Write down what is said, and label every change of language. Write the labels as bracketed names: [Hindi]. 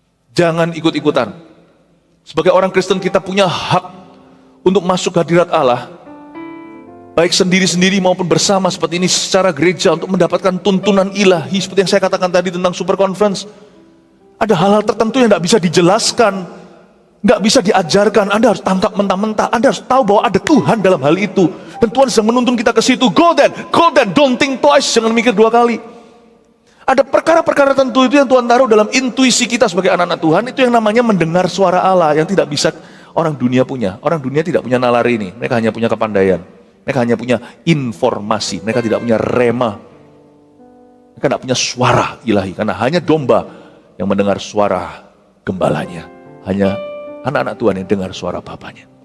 [Indonesian] Jangan ikut-ikutan. Sebagai orang Kristen kita punya hak untuk masuk hadirat Allah, baik sendiri-sendiri maupun bersama seperti ini secara gereja, untuk mendapatkan tuntunan ilahi. Seperti yang saya katakan tadi tentang super conference, ada hal-hal tertentu yang tidak bisa dijelaskan, nggak bisa diajarkan. Anda harus tangkap mentah-mentah. Anda harus tahu bahwa ada Tuhan dalam hal itu, dan Tuhan sedang menuntun kita ke situ. [English] Go then, don't think twice, [Indonesian] jangan mikir dua kali. Ada perkara-perkara tertentu itu yang Tuhan taruh dalam intuisi kita sebagai anak-anak Tuhan. Itu yang namanya mendengar suara Allah, yang tidak bisa orang dunia punya. Orang dunia tidak punya nalar ini, mereka hanya punya kepandaian, mereka hanya punya informasi, mereka tidak punya rema, mereka tidak punya suara ilahi, karena hanya domba yang mendengar suara gembalanya, hanya anak-anak Tuhan yang dengar suara Bapaknya.